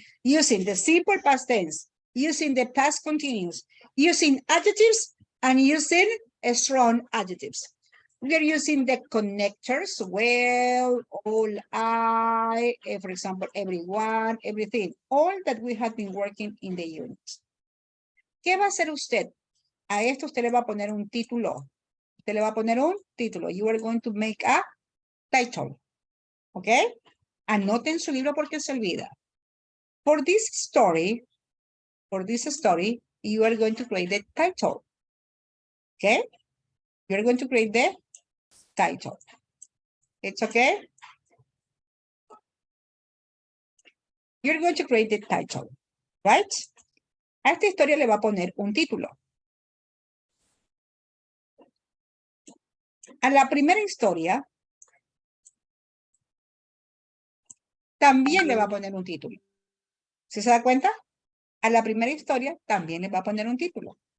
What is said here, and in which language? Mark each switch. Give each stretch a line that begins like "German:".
English: Using the simple past tense, using the past continuous, using adjectives and using strong adjectives. We are using the connectors, well, all, I, for example, everyone, everything, all that we have been working in the unit.
Spanish: ¿Qué va a hacer usted? A esto usted le va a poner un título. Usted le va a poner un título.
English: You are going to make a title. ¿Ok?
Spanish: Anoten su libro porque se olvida.
English: For this story, you are going to create the title. ¿Ok? You are going to create the title. It's okay? You're going to create the title, right?
Spanish: A esta historia le va a poner un título. A la primera historia también le va a poner un título. ¿Sí se da cuenta? A la primera historia también le va a poner un título.